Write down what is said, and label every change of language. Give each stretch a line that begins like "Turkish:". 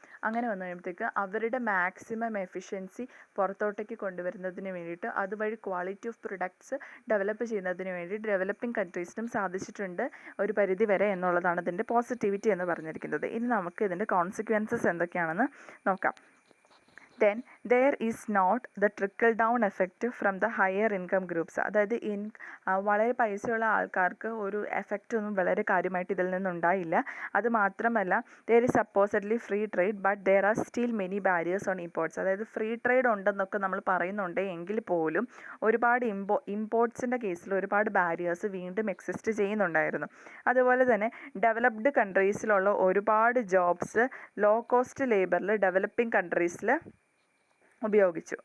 Malayalam: അങ്ങനെ വന്നു കഴിയുമ്പോഴത്തേക്ക് അവരുടെ മാക്സിമം എഫിഷ്യൻസി പുറത്തോട്ടേക്ക് കൊണ്ടുവരുന്നതിന് വേണ്ടിയിട്ട് അതുവഴി ക്വാളിറ്റി ഓഫ് പ്രൊഡക്ട്സ് ഡെവലപ്പ് ചെയ്യുന്നതിന് വേണ്ടി ഡെവലപ്പിംഗ് കൺട്രീസിനും സാധിച്ചിട്ടുണ്ട് ഒരു പരിധി വരെ എന്നുള്ളതാണ് ഇതിൻ്റെ പോസിറ്റിവിറ്റി എന്ന് പറഞ്ഞിരിക്കുന്നത്. ഇനി നമുക്ക് ഇതിൻ്റെ കോൺസിക്വൻസസ് എന്തൊക്കെയാണെന്ന് നോക്കാം.
English: Then there is not the trickle down effect from the higher income groups.
Malayalam: അതായത് വളരെ പൈസയുള്ള ആൾക്കാർക്ക് ഒരു എഫക്റ്റ് ഒന്നും വളരെ കാര്യമായിട്ട് ഇതിൽ നിന്നുണ്ടായില്ല. അത് മാത്രമല്ല
English: there is supposedly free trade but there are still many barriers on imports.
Malayalam: അതായത് ഫ്രീ ട്രേഡ് ഉണ്ടെന്നൊക്കെ നമ്മൾ പറയുന്നുണ്ട് എങ്കിൽ പോലും ഒരുപാട് ഇമ്പോർട്ട്സിൻ്റെ കേസിൽ ഒരുപാട് ബാരിയേഴ്സ് വീണ്ടും എക്സിസ്റ്റ് ചെയ്യുന്നുണ്ടായിരുന്നു. അതുപോലെ തന്നെ ഡെവലപ്ഡ് കൺട്രീസിലുള്ള ഒരുപാട് ജോബ്സ് ലോ കോസ്റ്റ് ലേബറിൽ ഡെവലപ്പിംഗ് കൺട്രീസിൽ ഉപയോഗിച്ചു.